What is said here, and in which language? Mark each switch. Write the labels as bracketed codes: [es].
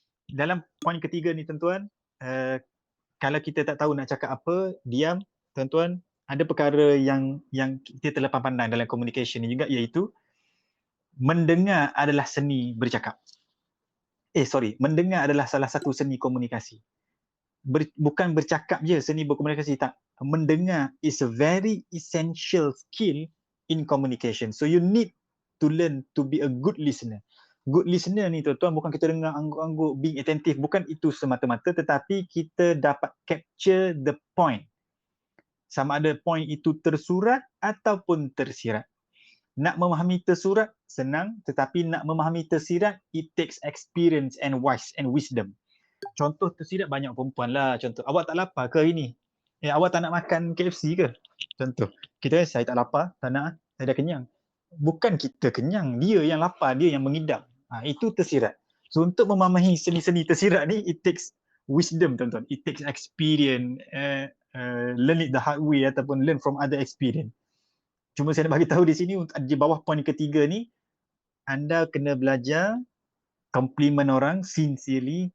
[ms] Dalam poin ketiga ni tuan-tuan, kalau kita tak tahu nak cakap apa, diam tuan-tuan. Ada perkara yang kita terlepas pandang dalam communication ni juga, iaitu mendengar adalah seni bercakap. Mendengar adalah salah satu seni komunikasi. Bukan bercakap je seni berkomunikasi, tak. [en] Mendengar is a very essential skill in communication. So you need to learn to be a good listener. [ms] Good listener ni tuan-tuan, bukan kita dengar angguk-angguk, [en] being attentive, [ms] bukan itu semata-mata, tetapi kita dapat [en] capture the point. [ms] Sama ada point itu tersurat ataupun tersirat. Nak memahami tersurat senang, tetapi nak memahami tersirat, [en] it takes experience and wisdom. [ms] Contoh tersirat banyak perempuan lah. Contoh, awak tak lapar ke hari ni? Awak tak nak makan KFC ke? Contoh, saya tak lapar, tak nak, saya dah kenyang. Bukan kita kenyang, dia yang lapar, dia yang mengidam. Itu tersirat. So untuk memahami seni-seni tersirat ni, [en] it takes wisdom [ms] tuan-tuan. [en] It takes experience, learn it the hard way ataupun learn from other experience. [ms] Cuma saya nak bagi tahu di sini, di bawah poin ketiga ni, anda kena belajar compliment orang sincerely.